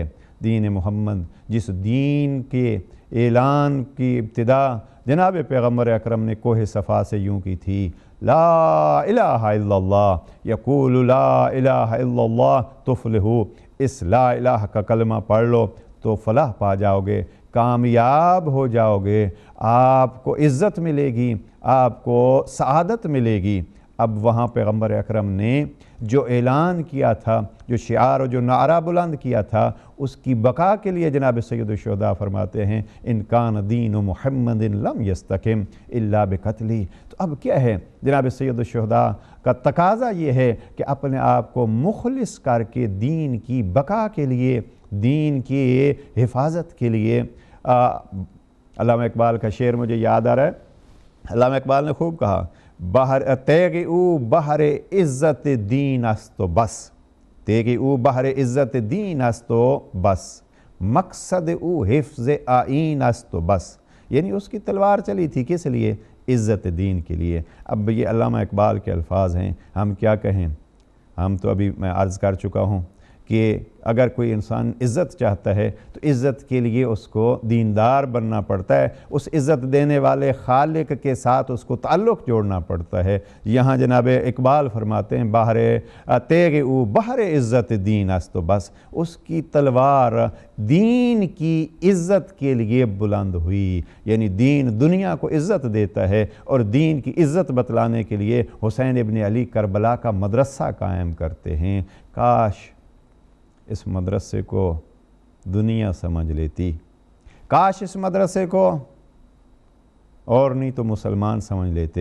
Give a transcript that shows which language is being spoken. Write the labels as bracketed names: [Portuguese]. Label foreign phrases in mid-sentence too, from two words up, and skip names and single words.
[Urdu] دین محمد جس دین کے اعلان کی ابتدا جناب پیغمبر اکرم نے کوہ صفا سے یوں کی تھی، [Arabic] لا الہ الا اللہ، یقول لا الہ الا اللہ تفلحو، [Urdu] اس لا الہ کا کلمہ پڑھ لو تو فلاح پا جاؤ گے، کامیاب ہو جاؤ گے، آپ کو عزت ملے گی، آپ کو سعادت ملے گی۔ اب وہاں پیغمبر اکرم نے جو اعلان کیا تھا، جو شعار اور جو نعرہ بلند کیا تھا، اس کی بقا کے لیے جناب سید الشہداء فرماتے ہیں [Arabic] ان کان دین محمد لم یستقم الا بقتلی۔ [Urdu] تو اب کیا ہے؟ جناب سید الشہداء کا تقاضا یہ ہے کہ اپنے آپ کو مخلص کر کے دین کی بقا کے لیے، دین کی حفاظت کے لیے علامہ اقبال کا شعر مجھے یاد آ رہا ہے۔ علامہ اقبال نے خوب کہا، [Persian] تیغ او بحر عزت دین است و بس، تیغ او بحر عزت دین است و بس، مقصد او حفظ آئین است و بس۔ [Urdu] یعنی اس کی تلوار چلی تھی کس لیے؟ عزت دین کے لیے۔ اب یہ علامہ اقبال کے الفاظ ہیں، ہم کیا کہیں؟ ہم تو ابھی میں عرض کر چکا ہوں کہ اگر کوئی انسان عزت چاہتا ہے تو عزت کے لیے اس کو دیندار بننا پڑتا ہے، اس عزت دینے والے خالق کے ساتھ اس کو تعلق جوڑنا پڑتا ہے۔ یہاں جناب اقبال فرماتے ہیں [Persian] تیغ او بحر عزت دین است و بس، [Urdu] اس کی تلوار دین کی عزت کے لیے بلند ہوئی، یعنی دین دنیا کو عزت دیتا ہے، اور دین کی عزت بتلانے کے لیے حسین ابن علی کربلا کا مدرسہ قائم کرتے ہیں۔ کاش اس مدرسے کو دنیا سمجھ لیتی، کاش اس مدرسے کو اور نہیں تو مسلمان سمجھ لیتے۔